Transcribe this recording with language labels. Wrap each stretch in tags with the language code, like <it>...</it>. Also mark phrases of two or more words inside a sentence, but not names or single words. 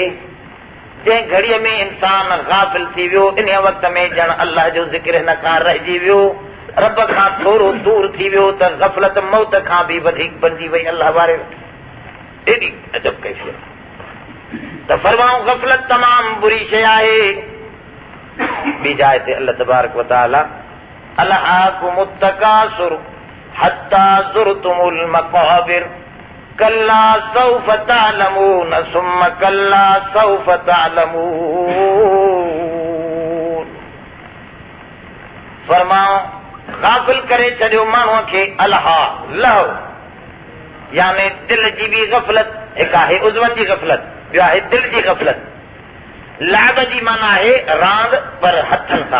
<sd>जंहिं घड़ीअ में इंसान गाफ़िल थी वियो, इन वक़्त में ॼण अल्लाह जो ज़िक्र हिन खां रहिजी वियो, रब खां थोरो दूर थी वियो, त गफ़लत मौत खां बि वधीक बणिजी वई। अल्लाह वारे एॾी अजब कैफ़ियत त फरमाऊं, गफ़लत तमामु बुरी शइ आहे। ॿी जाइ ते</sd> <ar>الله تبارك وتعالى ألهاكم التكاثر حتى زرتم المقابر كلا سوف تعلمون ثم كلا سوف تعلمون.</ar> <sd>फरमाओ, गाफ़िल करे छॾियो माण्हूअ खे अलहा लहो, यानी दिल जी बि गफ़लत। हिकु आहे उज़वनि जी गफ़लत, ॿियो आहे दिल जी गफ़लत। लाब जी माना आहे रांदि, पर हथनि सां।</sd>